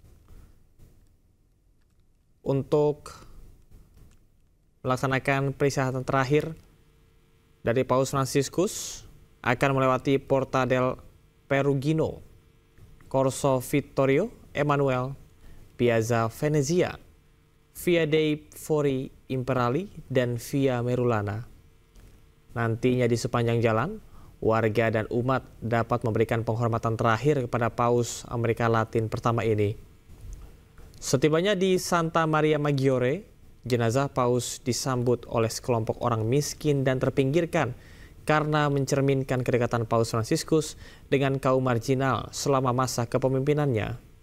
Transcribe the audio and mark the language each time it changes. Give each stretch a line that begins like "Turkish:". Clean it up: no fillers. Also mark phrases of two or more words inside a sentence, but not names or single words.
Indonesian: untuk melaksanakan peristirahatan terakhir dari Paus Fransiskus akan melewati Porta del Perugino, Corso Vittorio Emanuele, Piazza Venezia, Via dei Fori Imperali, dan Via Merulana. Nantinya di sepanjang jalan, warga dan umat dapat memberikan penghormatan terakhir kepada Paus Amerika Latin pertama ini. Setibanya di Santa Maria Maggiore, jenazah Paus disambut oleh sekelompok orang miskin dan terpinggirkan karena mencerminkan kedekatan Paus Fransiskus dengan kaum marginal selama masa kepemimpinannya.